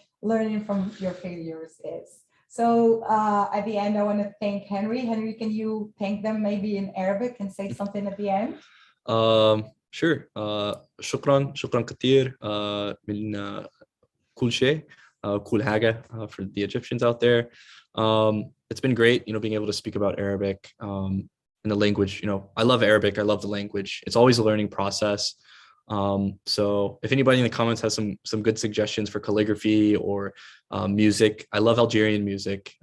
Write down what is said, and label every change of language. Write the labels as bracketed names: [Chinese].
[English] Learning from your failures is. So at the end, I want to thank Henry. Henry, can you thank them maybe in Arabic and say something at the end? Sure. [Arabic] شكرا كثير من كل شيء, كل حاجة, [English] for the Egyptians out there. It's been great, being able to speak about Arabic, and the language. I love Arabic. I love the language. It's always a learning process. So if anybody in the comments has some good suggestions for calligraphy or music, I love Algerian music.